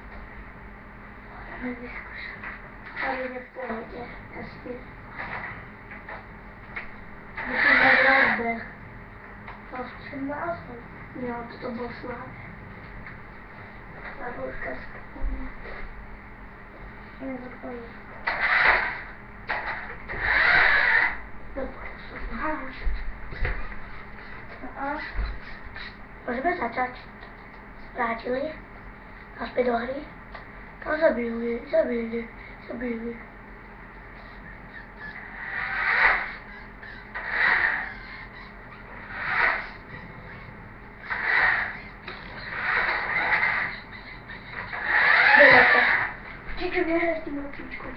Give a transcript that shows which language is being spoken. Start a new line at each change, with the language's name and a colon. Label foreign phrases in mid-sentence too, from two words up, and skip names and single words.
Polish: Ale nie wtedy, ja śpię. Wyszedł oddech. Powstrzymał. Nie, to było słabe. Babuszka spokojnie. Nie zapomnij.
Slovak: Môžeme začať. Vrátili. Naspäť do hry. Tam zabili. Čičo, nehraj s tým autíčkom.